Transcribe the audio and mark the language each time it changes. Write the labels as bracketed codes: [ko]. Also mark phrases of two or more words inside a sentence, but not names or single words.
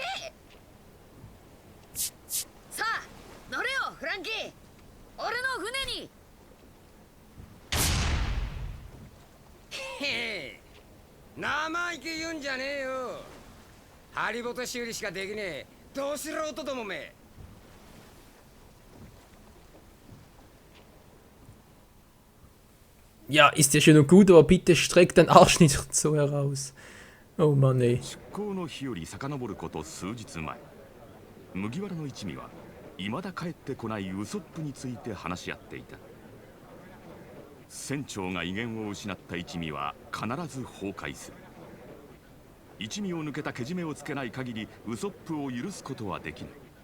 [ja] さあ乗れよフランキー、俺の船に。へえ、生意気言うんじゃねえよ。ハリボテ修理しかできねえど素人どもめ。 [de] Ja, ist ja schön und gut, aber bitte streck deinen Arsch nicht so heraus. Oh Mann, ey. [ja] 出航の日より遡ること数日前、麦わらの一味は未だ帰ってこないウソップについて話し合っていた。船長が威厳を失った一味は必ず崩壊する。一味を抜けたけじめをつけない限りウソップを許すことはできない。